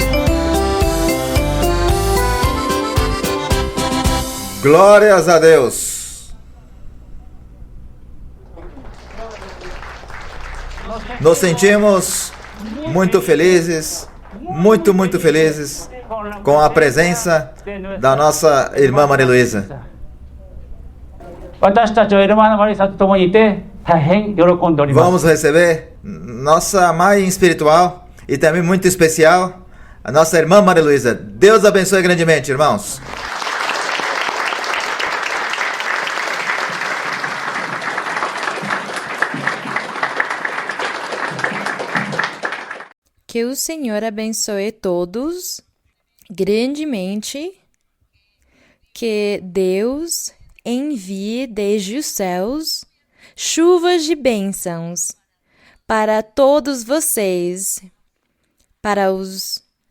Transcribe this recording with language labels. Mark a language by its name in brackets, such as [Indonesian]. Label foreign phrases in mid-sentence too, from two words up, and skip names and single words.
[Portuguese] Glórias a Deus. Nos sentimos muito felizes, muito felizes com a presença da nossa irmã Maria Luísa. [Japanese] 私たちはエルマーナ・マリサと共にいて大変喜んでおります。 [Portuguese] Vamos receber nossa mãe espiritual e também muito especial, a nossa irmã Maria Luísa. Deus abençoe grandemente, irmãos. Que o Senhor abençoe todos grandemente, que Deus envie desde os céus chuvas de bênçãos para todos vocês, para os